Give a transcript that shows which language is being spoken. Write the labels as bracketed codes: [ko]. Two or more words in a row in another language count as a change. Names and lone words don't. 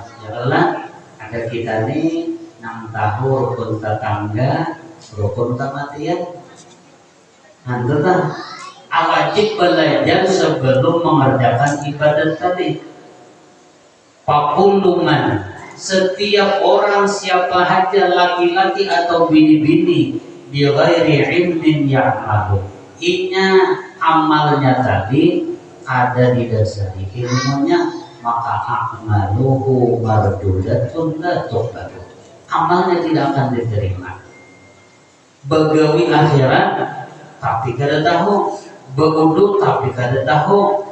[bjn] Yalah ada kita nih 6 tahun rukun tetangga, rukun kematian. Nah, wajib belajar sebelum mengerjakan ibadat tadi. Pakuluman, setiap orang siapa saja laki-laki atau bini-bini [ar] بغير علم يعمل. [bjn] Inya amalnya tadi ada didasari ilmunya, maka [ar] أعماله مردودة لا تقبل. [bjn] Amalnya tidak akan diterima. Begawi akhirat tapi kada tahu, beuduk tapi kada tahu.